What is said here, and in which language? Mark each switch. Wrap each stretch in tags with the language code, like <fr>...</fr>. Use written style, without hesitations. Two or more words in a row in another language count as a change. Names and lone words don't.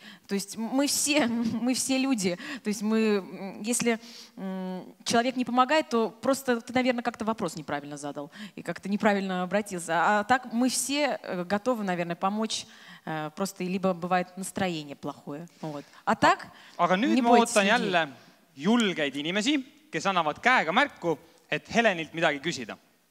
<ru>То есть мы все люди. То есть если человек не помогает, то просто ты, наверное, как-то вопрос неправильно задал и как-то неправильно обратился. А так мы все готовы, наверное, помочь. Просто либо бывает настроение плохое. Вот. А так</ru> <et>Aga nüüd ma ootan jälle julgeid inimesi, kes annavad käega märku, et Helenilt midagi küsida.</et>